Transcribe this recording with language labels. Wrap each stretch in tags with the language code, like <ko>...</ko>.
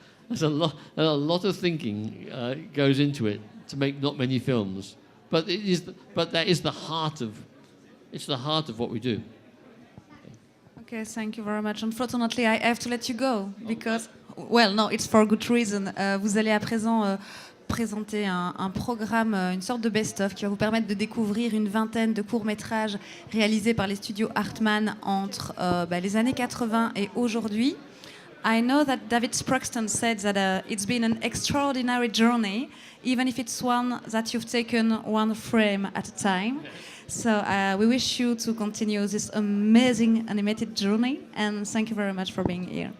<en>There's a lot of thinking goes into it to make not many films, but that is the heart of what we do. Okay, thank you very much. Unfortunately, I have to let you go because, well, no, it's for good reason.</en> <fr>Vous allez à présent présenter un programme, une sorte de best-of qui va vous permettre de découvrir une vingtaine de courts-métrages réalisés par les studios Aardman entre les années 80 et aujourd'hui.</fr> <en>I know that David Sproxton said that it's been an extraordinary journey, even if it's one that you've taken one frame at a time. So we wish you to continue this amazing animated journey, and thank you very much for being here.</en>